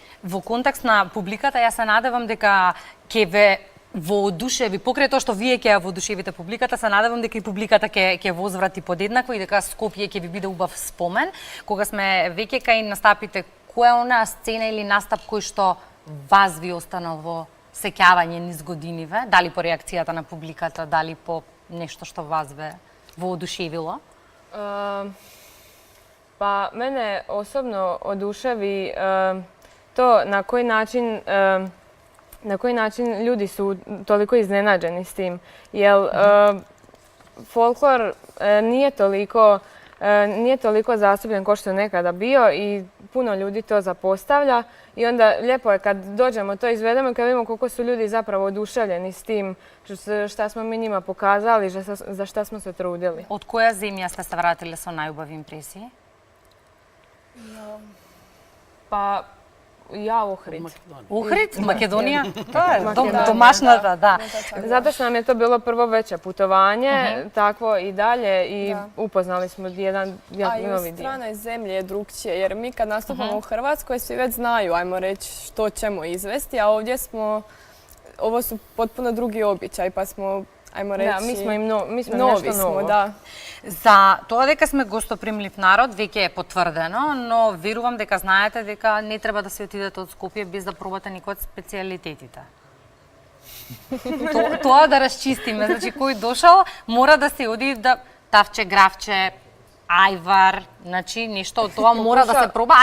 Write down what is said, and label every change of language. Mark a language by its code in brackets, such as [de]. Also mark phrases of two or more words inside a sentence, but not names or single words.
[mk] Во контекст на публиката, јас се надевам дека ќе ве воодушеви, покрај тоа што вие ќе ја воодушевите публиката, се надевам дека и публиката ќе возврати подеднакво и дека Скопје ќе ви биде убав спомен. Кога сме веќе кај настапите, која е онаа сцена или настап кој што вас ви останал во сеќавање низ годиниве, дали по реакцијата на публиката, дали по нешто што вас ве воодушевило? [hr] Pa mene osobno oduševi to na koji način ljudi su toliko iznenađeni s tim. Jer folklor nije toliko zastupljen kao što je nekada bio i puno ljudi to zapostavlja. I onda lijepo je kad dođemo, to izvedemo i kad vidimo koliko su ljudi zapravo oduševljeni s tim šta smo mi njima pokazali, za šta smo se trudili. [mk] Од која земја сте се вратиле со најубави импресии? [hr] Pa ja Ohrid. [mk] Ohrid, Македонија? Тоа е Македонија, домашната, да. [hr] Zato što nam je to bilo prvo veće putovanje, takvo i dalje i upoznali smo jedan A i u novi dio. stranoj zemlji je drugčije, jer mi kad nastupamo u Hrvatskoj svi već znaju, ajmo reći, što ćemo izvesti, a ovdje ovo su potpuno drugi običaj, pa smo, ajmo reći, Da, mi smo nešto novi novo. smo, da. [mk] За тоа дека сме гостопримлив народ веќе е потврдено, но верувам дека знаете дека не треба да се отидете од Скопје без да пробате никој од специјалитетите. Тоа да расчистиме, значи кој дошол мора да се оди да тавче, гравче, ајвар, значи нешто од тоа мора да се проба.